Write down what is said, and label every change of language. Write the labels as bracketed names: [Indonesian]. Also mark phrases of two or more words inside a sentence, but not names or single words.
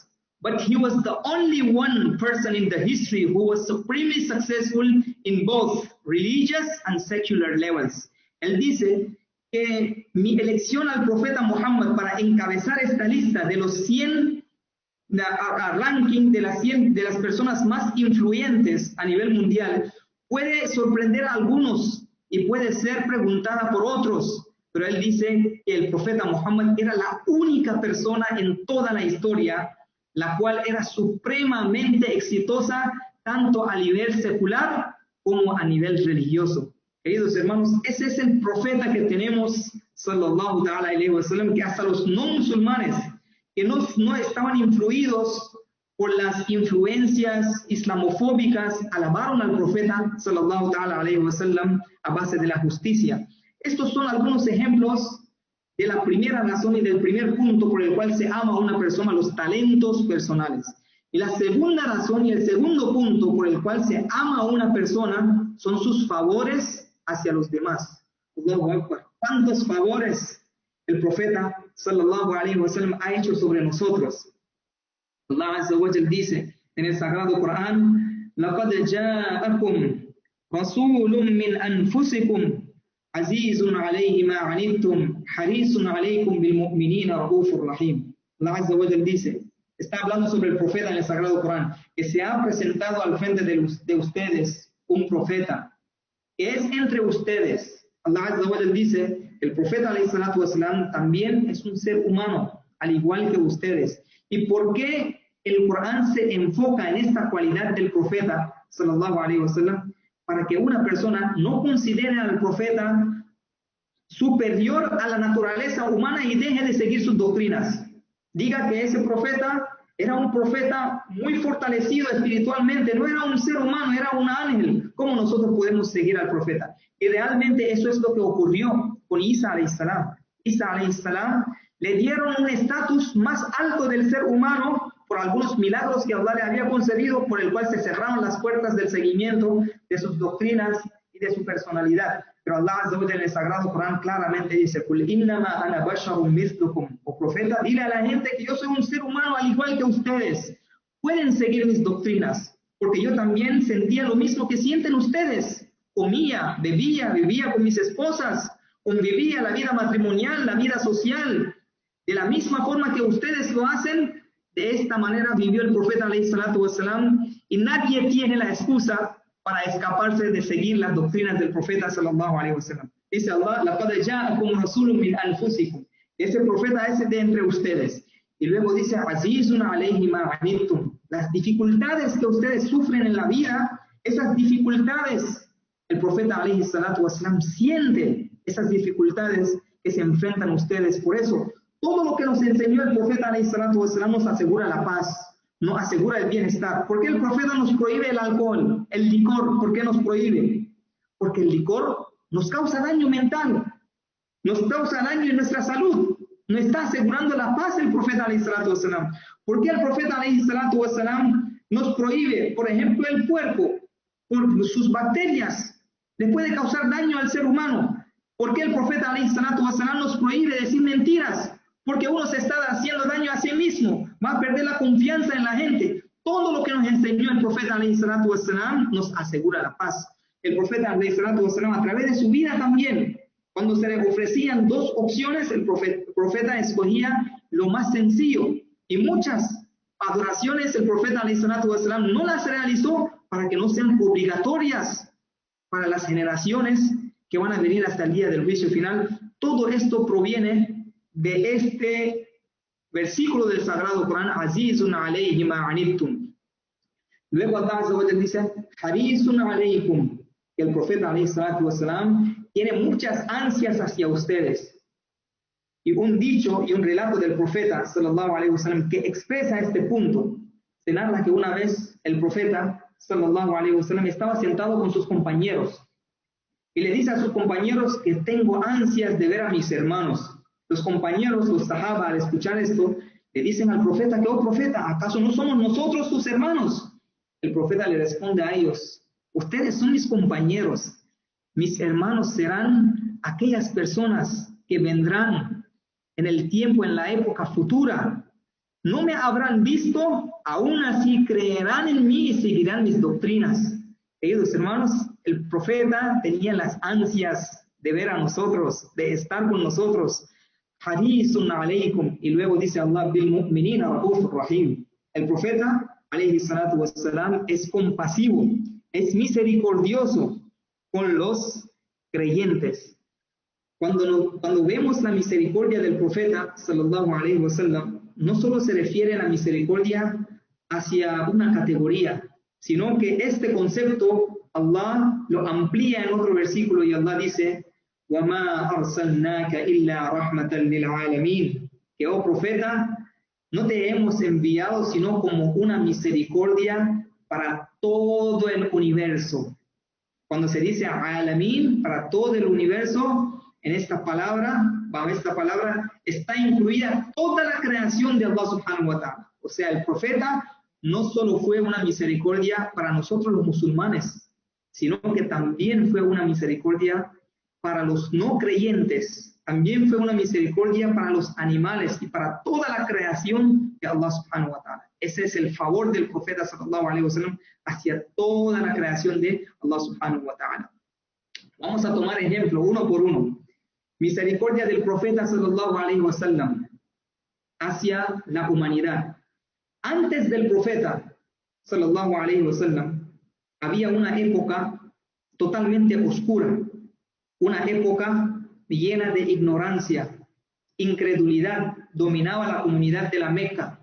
[English] But he was the only one person in the history who was supremely successful in both religious and secular levels. [Spanish] Él dice que mi elección al profeta Muhammad para encabezar esta lista de los 100 ranking de las personas más influyentes a nivel mundial puede sorprender a algunos y puede ser preguntada por otros, pero él dice que el profeta Muhammad era la única persona en toda la historia la cual era supremamente exitosa tanto a nivel secular como a nivel religioso. Queridos hermanos, ese es el profeta que tenemos, [Arabic] صلى الله عليه وسلم, [Spanish] que hasta los no musulmanes que no estaban influidos por las influencias islamofóbicas, alabaron al profeta, [Arabic] صلى الله عليه وسلم, [Spanish] a base de la justicia. Estos son algunos ejemplos de la primera razón y del primer punto por el cual se ama a una persona, los talentos personales. Y la segunda razón y el segundo punto por el cual se ama a una persona son sus favores hacia los demás. ¿Cuántos favores el profeta [Arabic] صلى الله عليه وسلم [Spanish] ha hecho sobre nosotros? [Arabic] الله عز وجل [Spanish] dice en el Sagrado Corán: [Arabic] لَقَدْ جَاءَكُمْ رَسُولٌ مِّنْ أَنفُسِكُمْ عزيز عليه ما عنتم حريص عليكم بالمؤمنين رؤوف رحيم. الله عز وجل [Spanish] dice, está hablando sobre el profeta en el Sagrado Corán, que se ha presentado al frente de ustedes un profeta, que es entre ustedes. [Arabic] الله عز وجل [Spanish] dice, el profeta [Arabic] عليه الصلاة والسلام [Spanish] también es un ser humano, al igual que ustedes. ¿Y por qué el Corán se enfoca en esta cualidad del profeta [Arabic] صلى الله عليه وسلم? [Spanish] Para que una persona no considere al profeta superior a la naturaleza humana y deje de seguir sus doctrinas. Diga que ese profeta era un profeta muy fortalecido espiritualmente, no era un ser humano, era un ángel. ¿Cómo nosotros podemos seguir al profeta? Y realmente eso es lo que ocurrió con Isa [Arabic] عليه السلام. [Spanish] Isa [Arabic] عليه السلام [Spanish] le dieron un estatus más alto del ser humano por algunos milagros que Allah le había concedido, por el cual se cerraron las puertas del seguimiento de sus doctrinas y de su personalidad. Pero [Arabic] الله عز وجل [Spanish] en el Sagrado Corán claramente dice: [Arabic] "قل إنما أنا بشر مثلكم", [Spanish] o profeta, dile a la gente que yo soy un ser humano al igual que ustedes. Pueden seguir mis doctrinas, porque yo también sentía lo mismo que sienten ustedes. Comía, bebía, vivía con mis esposas, convivía la vida matrimonial, la vida social. De la misma forma que ustedes lo hacen, de esta manera vivió el profeta [Arabic] عليه الصلاة والسلام, [Spanish] y nadie tiene la excusa para escaparse de seguir las doctrinas del profeta [Arabic] صلى الله عليه وسلم. Dice Allah: "لقد جاءكم رسول من أنفسكم", [Spanish] ese profeta es de entre ustedes. Y luego dice: [Arabic] "عزيز عليه ما عنتم", [Spanish] las dificultades que ustedes sufren en la vida, esas dificultades, el profeta [Arabic] عليه الصلاة والسلام [Spanish] siente esas dificultades que se enfrentan ustedes. Por eso, todo lo que nos enseñó el profeta [Arabic] عليه الصلاة والسلام [Spanish] nos asegura la paz, nos asegura el bienestar. ¿Por qué el profeta nos prohíbe el alcohol, el licor? ¿Por qué nos prohíbe? Porque el licor nos causa daño mental, nos causa daño en nuestra salud. No está asegurando la paz el profeta [Arabic] عليه الصلاة والسلام. [Spanish] ¿Por qué el profeta [Arabic] عليه الصلاة والسلام [Spanish] nos prohíbe, por ejemplo, el puerco? Por sus bacterias le puede causar daño al ser humano. ¿Por qué el profeta [Arabic] عليه الصلاة والسلام [Spanish] nos prohíbe decir mentiras? Porque uno se está haciendo daño a sí mismo, va a perder la confianza en la gente. Todo lo que nos enseñó el profeta [Arabic] عليه الصلاة والسلام [Spanish] nos asegura la paz. El profeta [Arabic] عليه الصلاة والسلام, [Spanish] a través de su vida también, cuando se le ofrecían dos opciones, el profeta escogía lo más sencillo. Y muchas adoraciones el profeta [Arabic] عليه الصلاة والسلام [Spanish] no las realizó para que no sean obligatorias para las generaciones que van a venir hasta el día del juicio final. Todo esto proviene de este versículo del Sagrado Corán: [Arabic] عزيز عليه ما عنتم. [Spanish] Luego [Arabic] الله عز وجل [Spanish] dice: [Arabic] حريص عليكم, [Spanish] que el profeta [Arabic] عليه الصلاة والسلام [Spanish] tiene muchas ansias hacia ustedes. Y un dicho y un relato del profeta [Arabic] صلى الله عليه وسلم [Spanish] que expresa este punto, se narra que una vez el profeta [Arabic] صلى الله عليه وسلم [Spanish] estaba sentado con sus compañeros, y le dice a sus compañeros que tengo ansias de ver a mis hermanos. Los compañeros, los sahaba, al escuchar esto, le dicen al profeta que, oh profeta, ¿acaso no somos nosotros tus hermanos? El profeta le responde a ellos, ustedes son mis compañeros, mis hermanos serán aquellas personas que vendrán en el tiempo, en la época futura. No me habrán visto, aún así creerán en mí y seguirán mis doctrinas. Queridos hermanos, el profeta tenía las ansias de ver a nosotros, de estar con nosotros. [Arabic] حريص عليكم, [Spanish] y luego dice [Arabic] Allah, بالمؤمنين رؤوف رحيم. [Spanish] El profeta, [Arabic] عليه الصلاة والسلام, [Spanish] es compasivo, es misericordioso con los creyentes. Cuando vemos la misericordia del profeta, [Arabic] صلى الله عليه وسلم, [Spanish] no solo se refiere a la misericordia hacia una categoría, sino que este concepto Allah lo amplía en otro versículo y Allah dice, [Arabic] وَمَا أَرْسَلْنَاكَ إِلَّا رَحْمَةً لِلْعَالَمِينَ, [Spanish] que, oh profeta, no te hemos enviado sino como una misericordia para todo el universo. Cuando se dice alamin, para todo el universo, en esta palabra está incluida toda la creación de Allah [Arabic] سبحانه وتعالى. [Spanish] O sea, el profeta no solo fue una misericordia para nosotros los musulmanes, sino que también fue una misericordia para los no creyentes, también fue una misericordia para los animales y para toda la creación de Allah [Arabic] سبحانه وتعالى. [Spanish] Ese es el favor del profeta [Arabic] صلى الله عليه وسلم [Spanish] hacia toda la creación de Allah [Arabic] سبحانه وتعالى. [Spanish] Vamos a tomar ejemplo uno por uno. Misericordia del profeta [Arabic] صلى الله عليه وسلم [Spanish] hacia la humanidad. Antes del profeta [Arabic] صلى الله عليه وسلم [Spanish] había una época totalmente oscura, una época llena de ignorancia, incredulidad, dominaba la comunidad de la Meca.